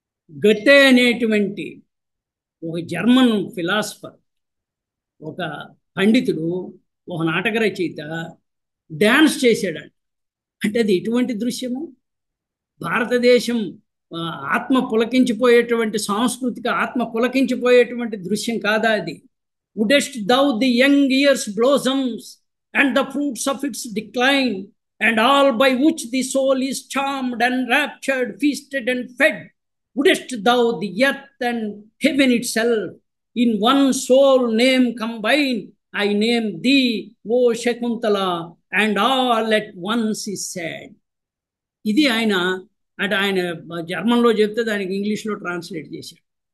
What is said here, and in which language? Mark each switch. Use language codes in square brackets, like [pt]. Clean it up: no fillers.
[te] గతే అనేటువంటి ఒక German philosopher, ఒక పండితుడు, ఒక నాటక రచయిత డ్యాన్స్ చేశాడంట. అంటే అది ఎటువంటి దృశ్యము? భారతదేశం ఆత్మ పులకించిపోయేటువంటి, సాంస్కృతిక ఆత్మ పులకించిపోయేటువంటి దృశ్యం కాదా అది? [en] Wouldest thou the young year's blossoms and the fruits of its decline and all by which the soul is charmed and raptured, feasted and fed. Wouldest thou the earth and heaven itself in one soul name combine? I name thee, O Shakuntala, and all at once is said. [te] ఇది ఆయన అంటే ఆయన జర్మన్లో చెప్తే దానికి ఇంగ్లీష్లో translate చేశాడు.